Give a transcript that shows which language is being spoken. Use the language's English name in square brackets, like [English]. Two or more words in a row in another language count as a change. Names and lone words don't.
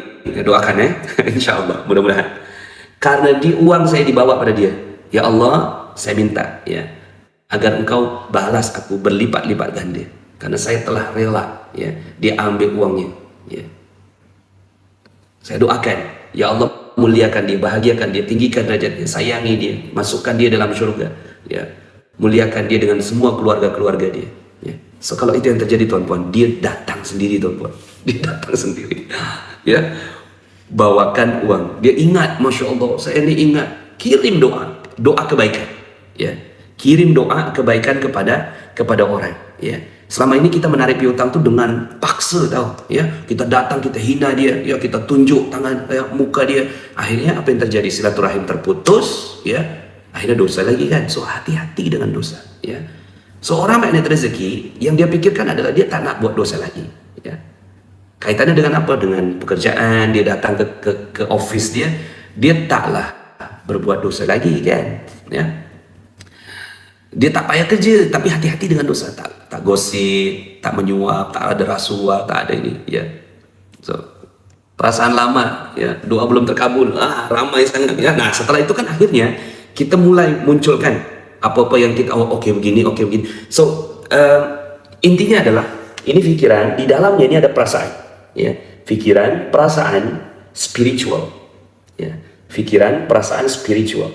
[Indonesian] Doakan ya, [Arabic] إن شاء الله, [Indonesian] mudah-mudahan. Karena uang saya dibawa pada dia. [Arabic] يا الله, [Indonesian] saya minta ya agar engkau balas aku berlipat-lipat ganda, karena saya telah rela ya dia ambil uangnya ya. Saya doakan, [Arabic] يا الله, [Indonesian] muliakan dia, bahagiakan dia, tinggikan derajatnya, sayangi dia, masukkan dia dalam syurga ya, muliakan dia dengan semua keluarga-keluarga dia ya. So kalau itu yang terjadi tuan-puan, dia datang sendiri tuan-puan, dia datang sendiri ya, bawakan uang, dia ingat, [Arabic] ما شاء الله, [Indonesian] saya ini ingat, kirim doa kebaikan ya, kirim doa kebaikan kepada orang ya. Selama ini kita menarik piutang tuh dengan paksa, tahu ya, kita datang, kita hina dia ya, kita tunjuk tangan ya, muka dia, akhirnya apa yang terjadi? Silaturahim terputus ya, akhirnya dosa lagi kan. [Malay] So hati-hati dengan dosa ya. Seorang magnet rezeki yang dia pikirkan adalah dia tak nak buat dosa lagi ya. Kaitannya dengan apa? Dengan pekerjaan, dia datang ke office dia taklah berbuat dosa lagi kan ya. Dia tak payah kerja, tapi hati-hati dengan dosa, tak gosip, tak menyuap, tak ada rasuah, tak ada ini ya. So perasaan lama ya, doa belum terkabul, ramai sangat ya. [Indonesian] Nah setelah itu kan akhirnya kita mulai munculkan apa-apa yang kita oke begini. So intinya adalah ini pikiran, di dalamnya ini ada perasaan ya, pikiran, perasaan, spiritual ya, pikiran, perasaan, spiritual.